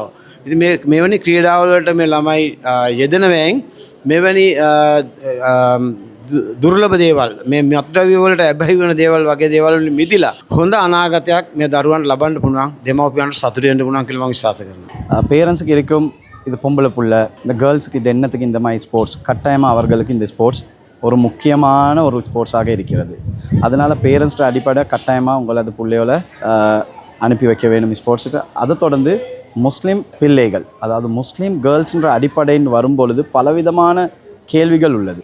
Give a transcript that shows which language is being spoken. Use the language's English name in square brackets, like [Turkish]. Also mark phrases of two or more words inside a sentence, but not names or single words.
[Sinhala] ඉතින් මෙවැනි ක්‍රීඩාවල් වලට මේ ළමයි යෙදෙනවෙන් මෙවැනි දුර්ලභ දේවල්, මේ මත්ද්‍රව්‍ය වලට ඇබ්බැහි වෙන දේවල් වගේ දේවල් වලින් මිදිලා හොඳ අනාගතයක් මේ දරුවන්ට ලබන්න පුළුවන්, දෙමව්පියන්ට සතුටු වෙන්න පුළුවන් කියලා මම විශ්වාස කරනවා. [Tamil] பேரண்ட்ஸுக்கு இருக்கும் இது பொம்பளை புள்ள, இந்த கேர்ள்ஸுக்கு இது என்னத்துக்கு இந்த மாதிரி ஸ்போர்ட்ஸ், கட்டாயமாக அவர்களுக்கு இந்த ஸ்போர்ட்ஸ் ஒரு முக்கியமான ஒரு ஸ்போர்ட்ஸாக இருக்கிறது. அதனால் பேரண்ட்ஸ்ட அடிப்படை கட்டாயமாக உங்களை அது பிள்ளையோட அனுப்பி வைக்க வேணும் ஸ்போர்ட்ஸுக்கு. அதை தொடர்ந்து முஸ்லீம் பிள்ளைகள், அதாவது [English] Muslim girls [Tamil] அடிப்படைன்னு வரும்பொழுது பலவிதமான கேள்விகள் உள்ளது.